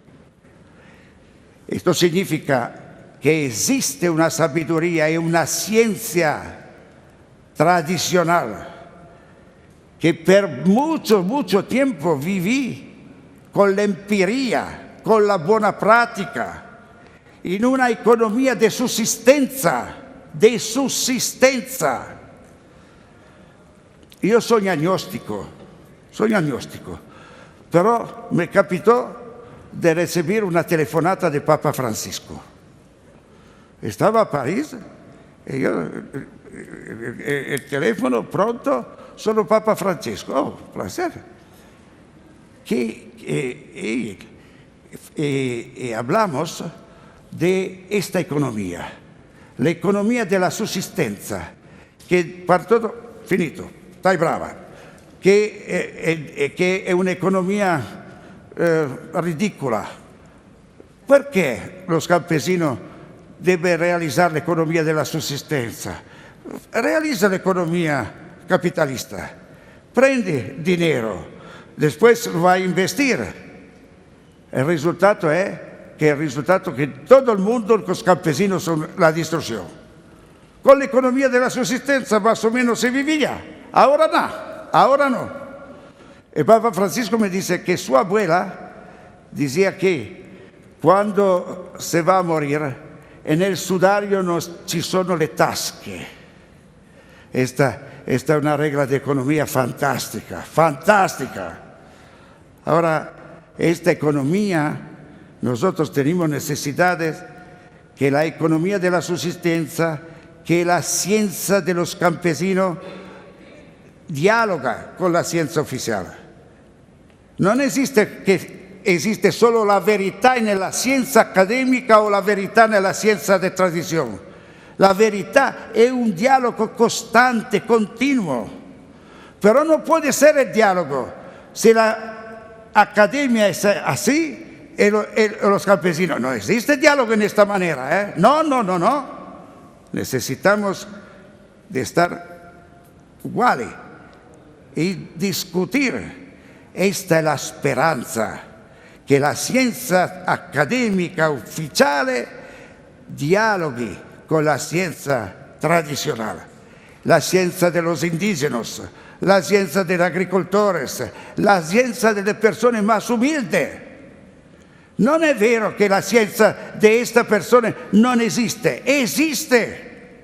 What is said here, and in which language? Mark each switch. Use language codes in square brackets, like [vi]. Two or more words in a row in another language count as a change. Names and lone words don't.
[es] Esto significa que existe una sabiduría y una ciencia tradicional que por mucho tiempo viví con la empiria, con la buena práctica, [it] in una economia di sussistenza, Io sono agnostico, però mi capitò di ricevere una telefonata di Papa Francisco. Stavo a Parigi e il telefono pronto, sono Papa Francesco. Oh, piacere. [es] E hablamos de esta economía, la economía de la sussistenza, [it] che per tutto, finito, stai brava, che è un'economia ridicola. Perché lo campesino deve realizzare l'economia della sussistenza? Realizza l'economia capitalista, prendi dinero, [es] después lo va a investir. El resultado es que todo el mundo, los campesinos, son la destrucción. Con la economía de la subsistencia más o menos se vivía. Ahora no. El Papa Francisco me dice que su abuela decía que cuando se va a morir, en el sudario [it] no ci sono le tasche. [es] Esta es una regla de economía fantástica. Ahora, esta economía, nosotros tenemos necesidades que la economía de la subsistencia, que la ciencia de los campesinos dialoga con la ciencia oficial. No existe solo [it] la verità nella [es] ciencia académica o [it] la verità nella [es] ciencia de tradición. [it] La verità è un dialogo costante, continuo. [es] Pero no puede ser el diálogo si la academia es así y los campesinos. No existe diálogo en esta manera. No. Necesitamos de estar iguales y discutir. [it] Esta è la speranza, che la scienza accademica ufficiale dialoghi con [es] la ciencia tradicional, la ciencia de los indígenas, la ciencia de los agricultores, la ciencia de las personas más humildes. No es vero que la ciencia de esta persona no existe, existe.